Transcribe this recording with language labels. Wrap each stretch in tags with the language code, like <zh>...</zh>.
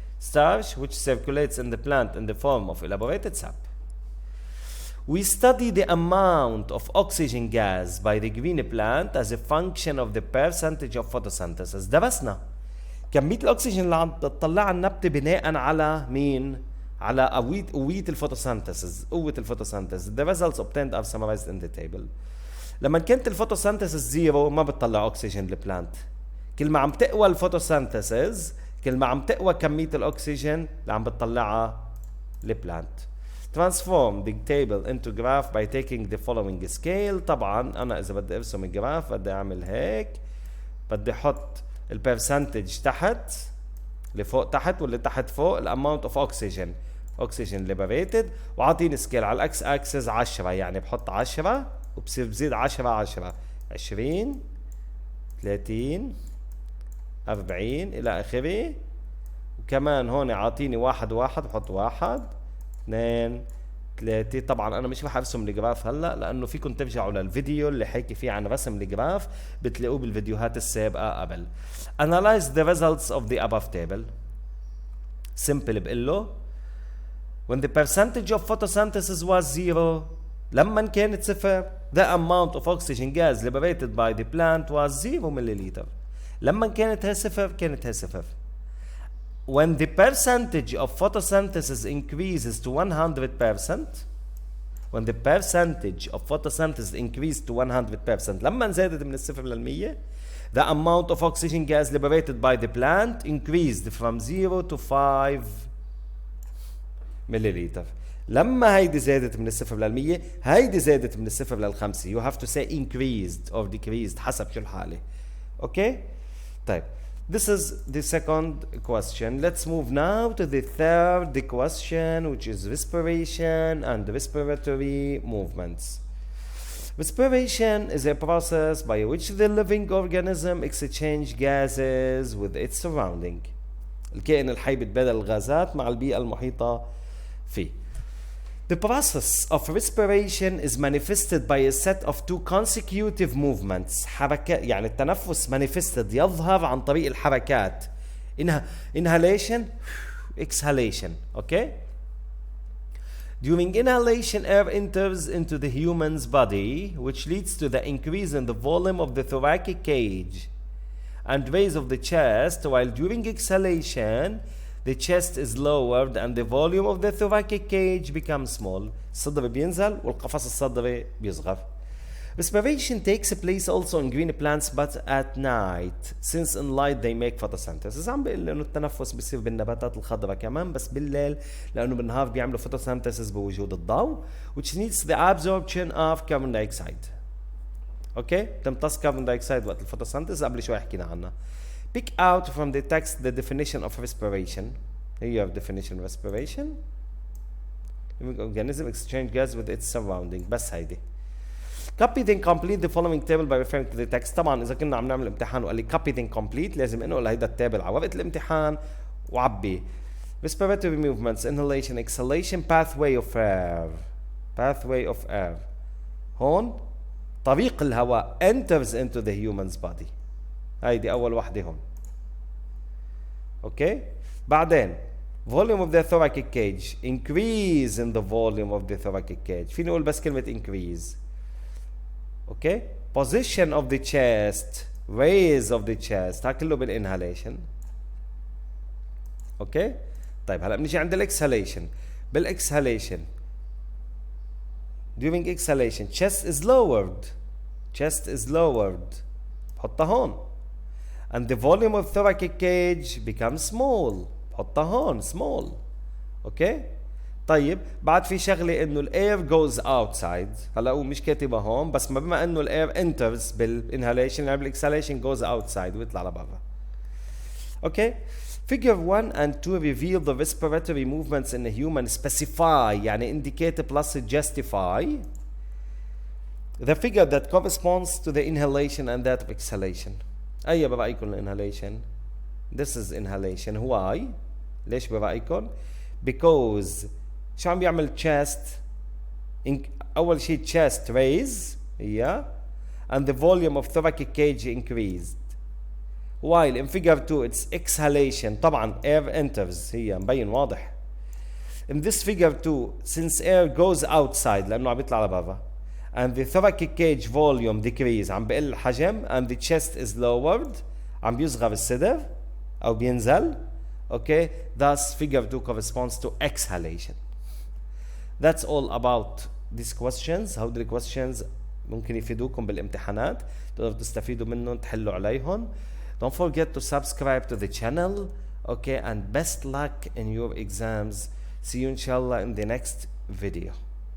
<en>Starch which circulates in the plant in the form of elaborated sap. We study the amount of oxygen gas by the green plant as a function of the percentage of photosynthesis.</en> <ar>درسنا كمية الأكسجين اللي عم تطلعها النبتة بناء على مين؟ على قوة الفوتوسينثيسيس، قوة الفوتوسينثيسيس.</ar> <en>The results obtained are summarized in the table.</en> <ar>لما كانت الفوتوسينثيسيس زيرو ما بتطلع أكسجين للبلانت. كل ما عم تقوى الفوتوسينثيسيس كل ما عم تقوى كمية الأكسجين اللي عم بتطلعها للبلانت.</ar> <en>Transform the table into graph by taking the following scale.</en> <ar>طبعا أنا إذا بدي أرسم الجراف بدي أعمل هيك، بدي أحط البرسنتج تحت لفوق تحت واللي تحت فوق الاماونت اوف اوكسجين ليبريتد، وعاطيني سكيل على الاكس اكسس 10 يعني بحط 10 وبصير بزيد 10 20 30 40 الى اخره. وكمان هون عاطيني 1 بحط 1 2 3. طبعا انا مش رح ارسم الجراف هلا لانه فيكم ترجعوا للفيديو اللي حكي فيه عن رسم الجراف بتلاقوه بالفيديوهات السابقه قبل.</ar> <en>Analyze the results of the above table. Simple بقول له when the percentage of photosynthesis was 0</en> <ar>لما كانت صفر</ar> <en>the amount of oxygen gas liberated by the plant was 0 milliliter.</en> <ar>لما كانت هي صفر كانت هي صفر.</ar> <en>When the percentage of photosynthesis increases to 100%, when the percentage of photosynthesis increased to 100%,</en> <ar>لما زادت من الصفر للمية,</ar> <en>the amount of oxygen gas liberated by the plant increased from 0 to 5 milliliter.</en> <ar>لما هيدي زادت من الصفر للمية هيدي زادت من الصفر للخمسة.</ar> <en>You have to say increased or decreased</en> <ar>حسب شو الحالة.</ar> <en>Okay?</en> <ar>طيب.</ar> <en>This is the second question. Let's move now to the third question, which is respiration and respiratory movements. Respiration is a process by which the living organism exchange gases with its surrounding.</en> <ar>الكائن الحي بيتبادل الغازات مع البيئة المحيطة فيه.</ar> <en>The process of respiration is manifested by a set of two consecutive movements.</en> <ar>حركات يعني التنفس manifested يظهر عن طريق الحركات.</ar> <en>Inhalation, exhalation. Okay? During inhalation, air enters into the human's body, which leads to the increase in the volume of the thoracic cage and raise of the chest, while during exhalation, the chest is lowered and the volume of the thoracic cage becomes small.</en> <ar>الصدر بينزل والقفص الصدري بيصغر.</ar> <en>Respiration takes place also in green plants but at night, since in light they make photosynthesis.</en> <ar>عم بقول انه التنفس بيصير بالنباتات الخضراء كمان بس بالليل لانه بالنهار بيعملوا photosynthesis بوجود الضوء,</ar> <en>which needs the absorption of carbon dioxide.</en> <ar>اوكي؟ تمتص carbon dioxide وقت الفوتوسينثيسيس قبل شوي حكينا عنها.</ar> <en>Pick out from the text the definition of respiration. Here you have definition of respiration. Living organism exchange gas with its surrounding.</en> <ar>بس هيدي.</ar> <en>Copy then complete the following table by referring to the text.</en> <ar>طبعا إذا كنا عم نعمل امتحان وقال لي copy then complete لازم انقل هيدا التابل على ورقة الامتحان وعبي.</ar> <en>Respiratory movements, inhalation, exhalation, pathway of air. Pathway of air.</en> <ar>هون طريق الهواء</ar> <en>enters into the human's body.</en> <ar>هيدي أول وحدة هون. Okay.</ar> <en>بعدين volume of the thoracic cage. Increase in the volume of the thoracic cage.</en> <ar>فيني أقول بس كلمة increase. Okay.</ar> <en>Position of the chest. Raise of the chest.</en> <ar>ها كله بالinhalation.</ar> <en>Okay.</en> <ar>طيب هلا بنيجي عند الاكسهاليشن.</ar> <en>بالاكسهاليشن during exhalation chest is lowered. Chest is lowered.</en> <ar>بحطها هون.</ar> <en>And the volume of thoracic cage becomes small.</en> <ar>بحطها هون small.</ar> <en>Okay.</en> <ar>طيب بعد في شغله انه الاير goes outside. هلا هو مش كاتبها هون بس ما بما انه الاير enters بالinhalation يعني بالاكسهاليشن goes outside ويطلع لبرا.</ar> <en>Okay. Figure 1 and 2 reveal the respiratory movements in a human. Specify يعني indicate plus justify the figure that corresponds to the inhalation and that of exhalation.</en> <ar>أي برأيكم inhalation?</ar> <en>This is inhalation. Why?</en> <ar>ليش برأيكم؟</ar> <en>Because</en> <ar>شو عم بيعمل</ar> <en>chest؟</en> <ar>أول شيء</ar> <en>chest raise and the volume of thoracic cage increased. While in figure 2 it's exhalation.</en> <ar>طبعا air enters هي مبين واضح.</ar> <en>In this figure 2 since air goes outside</en> <ar>لأنه عم بيطلع لبرا</ar> <en>and the thoracic cage volume decrease</en> <ar>عم بقل الحجم</ar> <en>and the chest is lowered</en> <ar>عم بيصغر الصدر أو بينزل.</ar> <en>Okay, thus figure 2 corresponds to exhalation. That's all about these questions.</en> <ar>هودي questions ممكن يفيدوكم بالامتحانات تقدروا تستفيدوا منهم تحلوا عليهم.</ar> <en>Don't forget to subscribe to the channel. Okay, and best luck in your exams. See you inshallah in the next video.</en>